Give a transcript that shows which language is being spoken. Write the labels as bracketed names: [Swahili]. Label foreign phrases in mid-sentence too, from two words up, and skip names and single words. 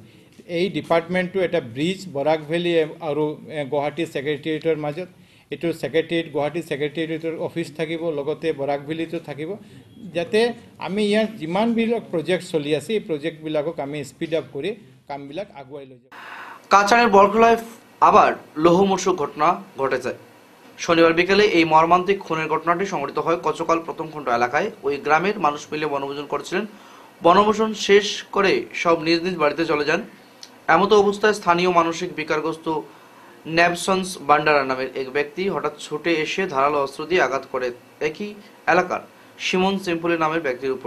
[Assamese] এই ডিপাৰ্টমেণ্টটো এটা ব্ৰিজ বৰাক ভেলী আৰু গুৱাহাটী ছেক্ৰেটেৰিয়েটৰ মাজত। এইটো ছেক্ৰেটেৰিয়েট, গুৱাহাটী ছেক্ৰেটেৰিয়েটৰ অফিচ থাকিব, লগতে বৰাক ভেলীটো থাকিব, যাতে আমি ইয়াৰ যিমানবিলাক প্ৰজেক্ট চলি আছে এই প্ৰজেক্টবিলাকক আমি [English] speed up [Assamese] কৰি কামবিলাক আগুৱাই লৈ যাব। [Bangla] কাছাড়ের বরখলায় আবার লোহমূষক ঘটনা ঘটেছে। শনিবার বিকেলে এই মর্মান্তিক খুনের ঘটনাটি সংঘটিত হয় কচকাল প্রথম খণ্ড এলাকায়। ওই গ্রামের মানুষ মিলে বনভোজন করছিলেন। বনভোজন শেষ করে সব নিজ নিজ বাড়িতে চলে যান। এমতো অবস্থায় স্থানীয় মানসিক বিকারগ্রস্ত নেবসন্স বান্ডারা নামের এক ব্যক্তি হঠাৎ ছুটে এসে ধারালো অস্ত্র দিয়ে আঘাত করে একই এলাকার সিমন সিম্পলি নামের ব্যক্তির উপর।